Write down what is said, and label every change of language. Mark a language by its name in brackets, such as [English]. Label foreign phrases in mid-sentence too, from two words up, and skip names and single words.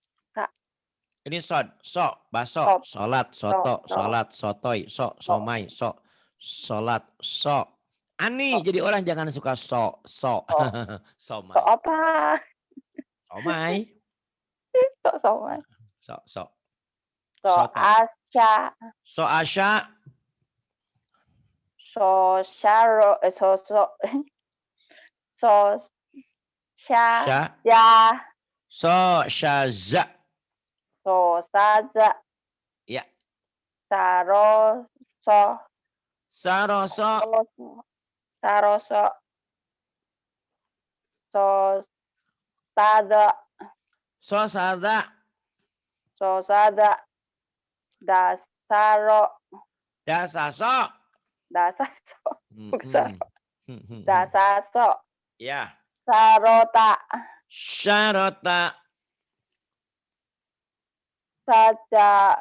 [Indonesian] Ini sod, baso, Sod. solat, soto, So. solat, sotoi, somai, solat, Ani, jadi orang jangan suka somai. so apa Somai. somai So so asya asya. so syaro so Sya. ya So syaza. so saza Ya. saroso Saroso. so sada Sosada. Sosada. Dasaro. Dasaso. Dasaso. Bukan. Mm-mm. Dasaso. Ya. Sarota. Syarota. Saja.